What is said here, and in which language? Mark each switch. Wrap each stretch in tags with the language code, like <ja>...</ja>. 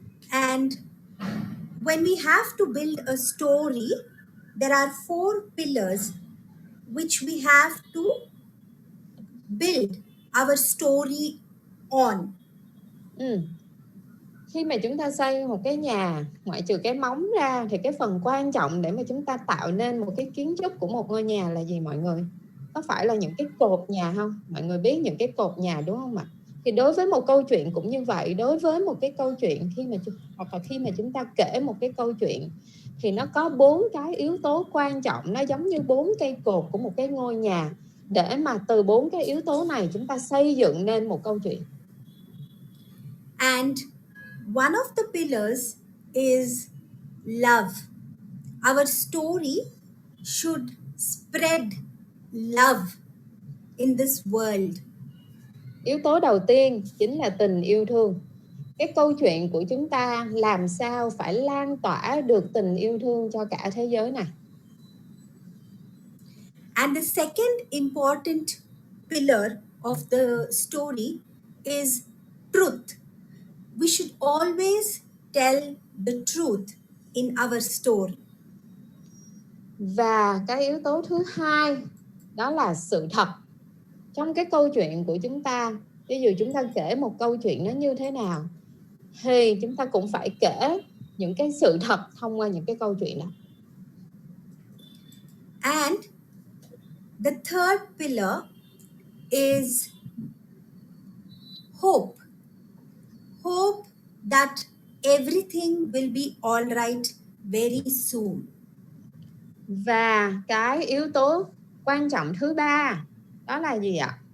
<en>And when we have to build a story, there are four pillars which we have to build our story on.</en> <vi>Khi mà chúng ta xây một cái nhà, ngoại trừ cái móng ra thì cái phần quan trọng để mà chúng ta tạo nên một cái kiến trúc của một ngôi nhà là gì mọi người? Có phải là những cái cột nhà không? Mọi người biết những cái cột nhà đúng không ạ? Thì đối với một câu chuyện cũng như vậy. Đối với một cái câu chuyện khi mà chúng ta kể một cái câu chuyện thì nó có 4 cái yếu tố quan trọng. Nó giống như 4 cây cột của một cái ngôi nhà, để mà từ 4 cái yếu tố này chúng ta xây dựng nên một câu chuyện.</vi> <en>And one of the pillars is love. Our story should spread love in this world.</en> <vi>Yếu tố đầu tiên chính là tình yêu thương. Cái câu chuyện của chúng ta làm sao phải lan tỏa được tình yêu thương cho cả thế giới này.</vi> <en>And the second important pillar of the story is truth. We should always tell the truth in our story.</en> <vi>Và cái yếu tố thứ hai đó là sự thật. Trong cái câu chuyện của chúng ta, ví dụ chúng ta kể một câu chuyện nó như thế nào thì chúng ta cũng phải kể những cái sự thật thông qua những cái câu chuyện đó.</vi> <en>And the third pillar is hope. Hope that everything will be all right very soon.</en> <vi>Và cái yếu tố quan trọng thứ ba đó là gì ạ?</vi>